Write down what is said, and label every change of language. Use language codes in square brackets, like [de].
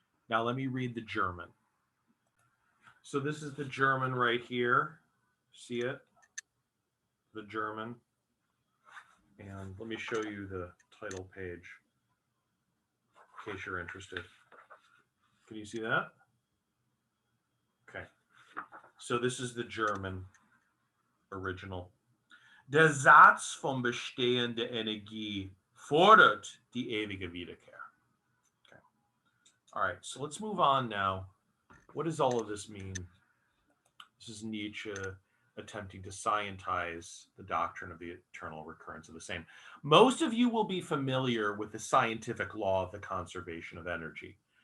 [en] Now let me read the German. So this is the German right here. See it? The German. And let me show you the title page in case you're interested. Can you see that? Okay. So this is the German original. [de] Der Satz von bestehender Energie fordert die ewige Wiederkehr. [en] Okay. All right, so let's move on now. What does all of this mean? This is Nietzsche attempting to scientize the doctrine of the eternal recurrence of the same. Most of you will be familiar with the scientific law of the conservation of energy.